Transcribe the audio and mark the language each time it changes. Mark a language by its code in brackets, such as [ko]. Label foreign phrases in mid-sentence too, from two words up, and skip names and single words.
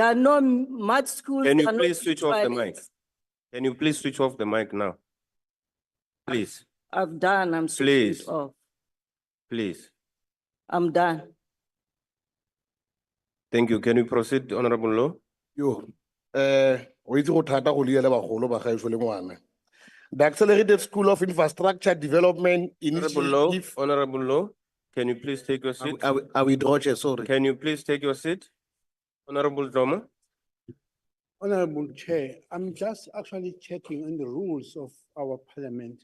[en] There are no mud schools. Can you there are no please pit switch off the mic? toilets. Can you please switch off the mic now? Please, I've done, I'm switching Please. it off. please. I'm done. Thank you. Can you proceed, Honorable Law? [tn] Yo, o itse go thata go liela bagolo ba gaetsho le ngwana. [en] The Accelerated School of Infrastructure Development Honorable Law, Initiative. Honorable Law, can you please take your seat? I withdraw, Chair, sorry. Can you please take your seat? Honorable Jama? Honorable Chair, I'm just actually checking on the rules of our parliament.